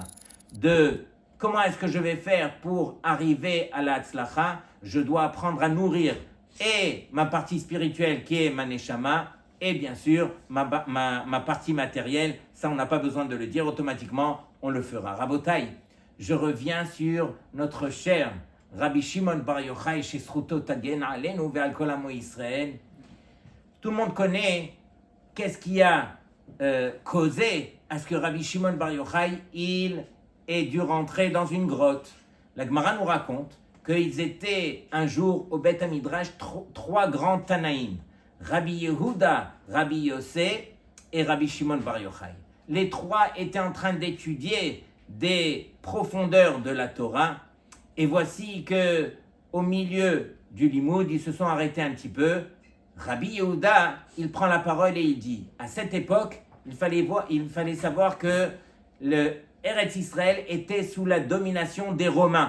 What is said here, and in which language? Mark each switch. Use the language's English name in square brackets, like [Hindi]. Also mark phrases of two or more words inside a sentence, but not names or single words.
[French] De comment est-ce que je vais faire pour arriver à la Hatzlacha? Je dois apprendre à nourrir et ma partie spirituelle qui est ma neshama, et bien sûr ma partie matérielle. Ça, on n'a pas besoin de le dire, automatiquement, on le fera. Rabotai, je reviens sur notre cher Rabbi Shimon Bar Yochai, [Hebrew] שזכותו תגן עלינו ועל כל עמו ישראל. [French] Tout le monde connaît qu'est-ce qui a causé à ce que Rabbi Shimon Bar Yochai, il ait dû rentrer dans une grotte. La Gemara nous raconte qu'ils étaient un jour au [Hebrew] בית המדרש [French] trois grands Tanaïm, Rabbi Yehuda, Rabbi Yossé et Rabbi Shimon Bar Yochai. Les trois étaient en train d'étudier des profondeurs de la Torah. Et voici que au milieu du limoud, ils se sont arrêtés un petit peu. Rabbi Yehuda, il prend la parole et il dit, à cette époque, il fallait savoir que le [Hebrew] ארץ ישראל [French] était sous la domination des Romains.